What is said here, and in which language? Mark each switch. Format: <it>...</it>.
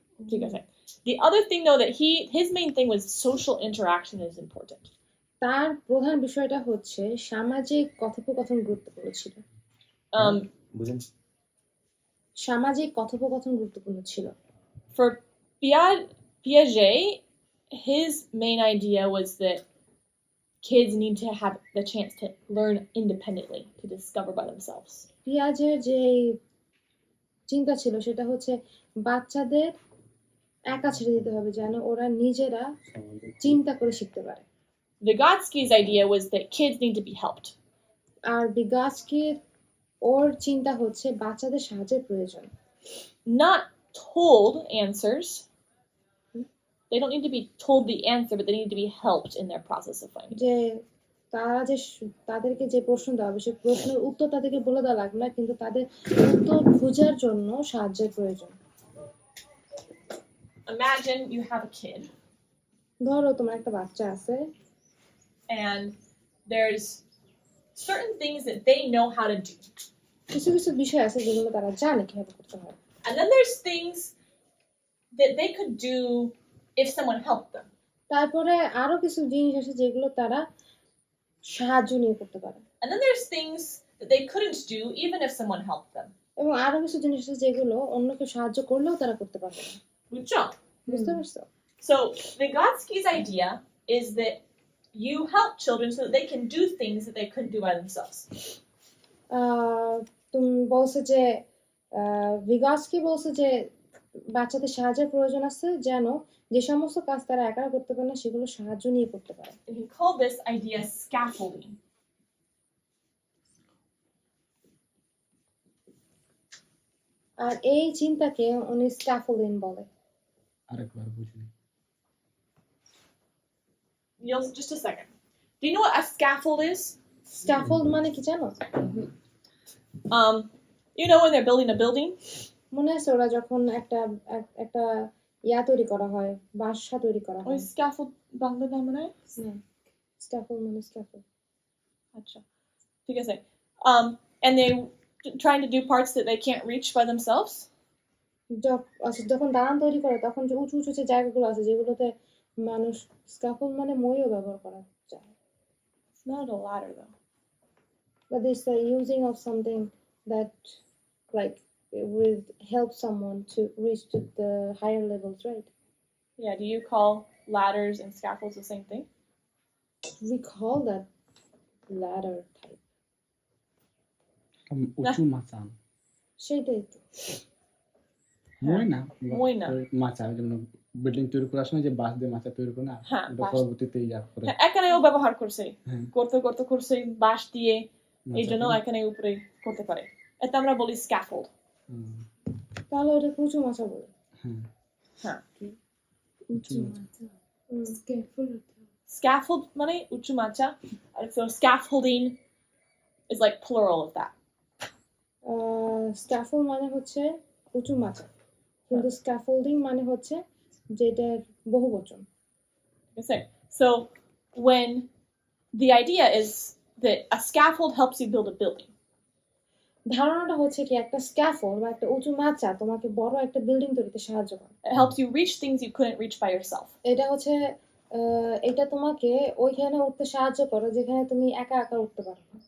<bn>ঠিক আছে</bn> <en>The other thing though that his main thing was social interaction is important.</en> <bn>তার প্রধান বিষয়টা হচ্ছে সামাজিক কথোপকথন গুরুত্বপূর্ণ ছিল সামাজিক কথোপকথন গুরুত্বপূর্ণ ছিল</bn> <en>For Piaget, his main idea was that kids need to have the chance to learn independently, to discover by themselves.</en> <bn>পিয়াজের যে চিন্তা ছিল সেটা হচ্ছে বাচ্চাদের একা ছেড়ে দিতে হবে যেন ওরা নিজেরা চিন্তা করে শিখতে পারে</bn> <en>Vygotsky's idea was that kids need to be helped.</en> <bn>আর ভিগাস্কির ওর চিন্তা হচ্ছে বাচ্চাদের সাহায্যের প্রয়োজন</bn> <en>Not told answers. They don't need to be told the answer, but they need to be helped in their process of finding.</en> <bn>যে তারা যে তাদেরকে যে প্রশ্ন দেওয়া হবে সেই প্রশ্নের উত্তর তাদেরকে বলে দেওয়া লাগবে না কিন্তু তাদের উত্তর খোঁজার জন্য সাহায্যের প্রয়োজন</bn> <en>Imagine you have a kid.</en> <bn>ধরো তোমার একটা বাচ্চা আছে</bn> <en>and there's certain things that they know how to do.</en> <bn>কিছু কিছু বিষয় আছে যেগুলো তারা জানে কিভাবে করতে হয়</bn> <en>And then there's things that they could do if someone helped them.</en> <bn>তারপরে আরো কিছু জিনিস আছে যেগুলো তারা সাহায্য নিয়ে করতে পারে</bn> <en>And then there's things that they couldn't do even if someone helped them.</en> <bn>এবং আরো কিছু জিনিস আছে যেগুলো অন্য কেউ সাহায্য করলেও তারা করতে পারবে না বুঝতে পারছো</bn> <en>So Vygotsky's idea is that you help children so that they can do things that they couldn't do by themselves.</en> <bn>তুমি বলছো যে ভিগাস্কি বলছে যে বাচ্চাদের সাহায্যের প্রয়োজন আছে যেন যে সমস্ত কাজ তারা একা করতে পারে না সেগুলো সাহায্য নিয়ে করতে পারে</bn> <en>And he called this idea scaffolding.</en> <bn>আর এই চিন্তাকে উনি স্ক্যাফোল্ডিং বলে আরেকবার বুঝিনি</bn> <en>Just a second. Do you know what a scaffold is?</en> <bn>Scaffold মানে কি জানো</bn> <en>You know when they're building a building?</en> <bn>মনে আছে ওরা যখন একটা তৈরি করা হয় বাসা তৈরি করা হয় scaffold বাংলা নাম মনে হয় স্ক্যাফোল্ড মানে স্ক্যাফোল্ড আচ্ছা ঠিক আছে</bn> <en>and they trying to do parts that they can't reach by themselves.</en> <bn>যখন দালান তৈরি করে তখন যে উঁচু উঁচু যে জায়গাগুলো আছে যেগুলোতে মানুষ স্ক্যাফোল্ড মানে মইও ব্যবহার করা যায়</bn> <en>It's not a ladder though. But it's the using of something that like it would help someone to reach to the higher levels, right? Yeah, do you call ladders and scaffolds the same thing? We call that ladder type.</en> <bn>উঁচু মাচা সেটাই তো মই না মাচা যেমন building তৈরি করার সময় যে বাঁশ দিয়ে মাচা তৈরি করে না এটা পরবর্তীতে করে এখানেও ব্যবহার করছে করতে করছে বাঁশ দিয়ে এই জন্য এখানে উপরে করতে পারে এটা আমরা বলি স্ক্যাফোল্ড তাহলে ওটা উঁচু মাচা বলে হ্যাঁ উঁচু মাচা স্ক্যাফোল্ড</bn> <en>scaffold</en> <bn>মানে উঁচু মাচা,</bn> <en>and so scaffolding is like plural of that.</en> <bn>Scaffold মানে হচ্ছে উঁচু মাচা, কিন্তু স্ক্যাফোল্ডিং মানে হচ্ছে যেটার বহুবচন।</bn> <en>Okay. So when the idea is that a scaffold helps you build a building.</en> <bn>ধারণাটা হচ্ছে কি একটা স্ক্যাফোল্ড বা একটা উঁচু মাচা তোমাকে বড় একটা বিল্ডিং তৈরিতে সাহায্য করে।</bn> <en>It helps you reach things you couldn't reach by yourself.</en> <bn>এটা হচ্ছে এটা তোমাকে ওইখানে উঠতে সাহায্য করে যেখানে তুমি একা একা উঠতে পারো না।</bn>